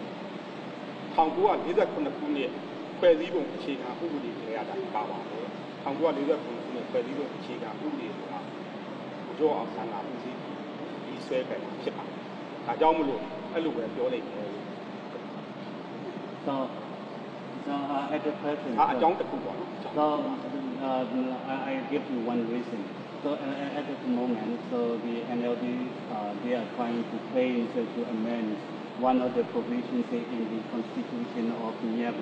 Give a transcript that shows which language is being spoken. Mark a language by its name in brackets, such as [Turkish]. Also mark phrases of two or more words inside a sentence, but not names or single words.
[Burmese] 1948ခုနှစ်ဖွဲ့စည်းပုံအခြေခံဥပဒေတွေရတာပါပါတယ်1948ခုနှစ်ဖွဲ့စည်းပုံအခြေခံဥပဒေဆိုတာဘုရားအောင်ဆန်းကဦးစီးပြီးဆွဲခဲ့တာဖြစ်ပါတယ်ဒါကြောင့်မလို့အဲ့လိုပဲပြောလိုက်တယ် [English] So at the present, so I give you one reason. So at the moment, so the NLD they are trying to claim to amend one of the provisions in the Constitution of Myanmar.